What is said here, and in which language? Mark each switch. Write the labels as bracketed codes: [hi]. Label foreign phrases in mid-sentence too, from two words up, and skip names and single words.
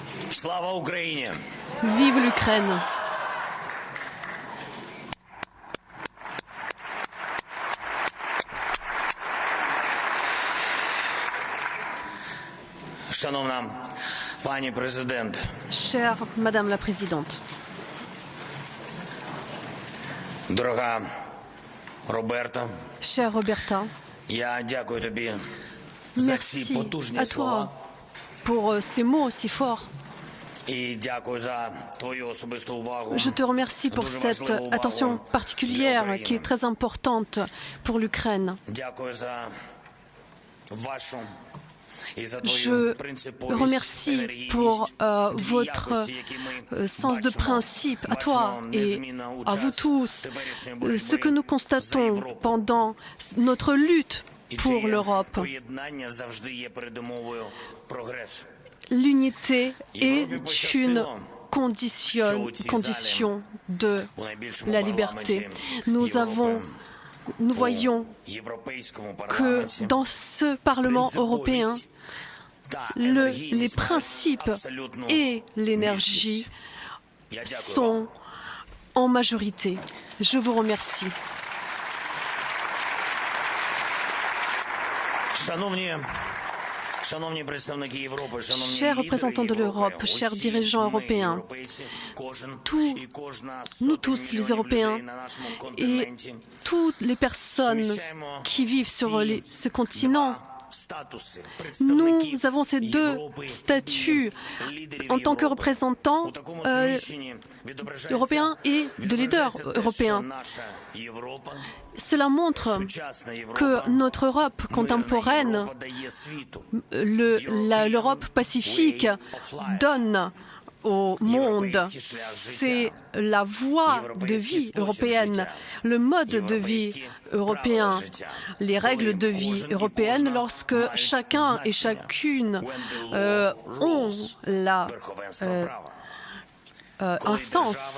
[uk] Слава Україні! [fr] Vive l'Ukraine! [uk] Шановна пані президент, [fr] Chère Madame la Présidente, [uk] дорога Роберта, [fr] chère Roberta, [uk] я дякую тобі за ці [fr] merci [uk] потужні [fr] à [uk] слова [fr] toi pour ces mots si forts. [uk] і дякую за твою особисту увагу. [fr] Je te remercie pour [uk] Дуже [fr] cette [uk] важливу увагу [fr] attention [uk] для [fr] particulière [uk] України. [fr] qui est très importante pour l'Ukraine. [uk] Дякую за вашу і за [fr] Je [uk] твою принциповість, [fr] remercie [uk] енергійність, [fr] pour [uk] дві [fr] votre [uk] якості, які ми [fr] sens de [uk] бачимо. [fr] principe, à toi [uk] Бачимо [fr] et [uk] незмінно у [fr] à vous [uk] час [fr] tous. [uk] теперішньої [fr] Ce que nous [uk] боротьби за [fr] constatons [uk] Європу. [fr] pendant notre lutte [uk] І [fr] pour [uk] це [fr] l'Europe, [uk] поєднання завжди є передумовою прогресу. [fr] l'unité est une condition de [uk] У найбільшому [fr] la [uk] парламенті [fr] liberté. Nous voyons [uk] у європейському [fr] que [uk] парламенті [fr] dans ce Parlement européen, [uk] та [fr] les [uk] енергійність мають [fr] principes [uk] абсолютну [fr] et l'énergie [uk] Я дякую вам. [fr] sont en majorité. Je vous remercie. [uk] Шановні представники Європи, шановні [fr] Chers [uk] лідери [fr] représentants de [uk] Європи, [fr] l'Europe, chers [uk] усі [fr] dirigeants [uk] ми, [fr] européens, [uk] європейці, кожен [fr] tous- [uk] і кожна з [fr] nous [uk] сотень [fr] tous les [uk] мільйонів [fr] Européens [uk] людей на нашому [fr] et [uk] континенті [fr] toutes les personnes qui vivent sur ce continent, [uk] статуси [fr] nous [uk] представників [fr] avons ces deux [uk] Європи, [fr] statuts [uk] лідерів [fr] en tant que [uk] Європи. [fr] représentants [uk] У такому зміщенні відображається- [fr] européens et de leaders [uk] відображається те, що [fr] européens. [uk] наша Європа, [fr] Cela montre [uk] сучасна Європа, [fr] que notre Europe [uk] мирна [fr] contemporaine, [uk] Європа дає світу. [fr] l'Europe pacifique, donne au monde. C'est la voie de vie européenne, le mode de vie européen, les règles de vie européennes lorsque chacun et chacune ont un sens.